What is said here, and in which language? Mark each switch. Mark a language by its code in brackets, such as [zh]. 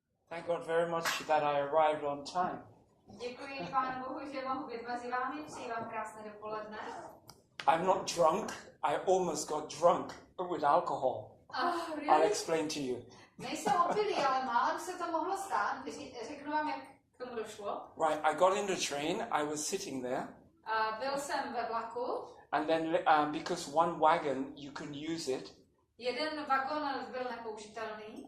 [en] Thank God very much that I arrived on time. [cs] Děkuji Pánu Bohu, že mohu být mezi vámi. Přeji vám krásné dopoledne. [en] I'm not drunk. I almost got drunk with alcohol. Really? I'll explain to you. [cs] Nejsem opilý, ale málem se to mohlo stát. Řeknu vám, jak k tomu došlo. [en] Right, I got in the train. I was sitting there. [cs] Byl jsem ve vlaku. [en] And then because one wagon, you can use it. [cs] Jeden vagon byl nepoužitelný.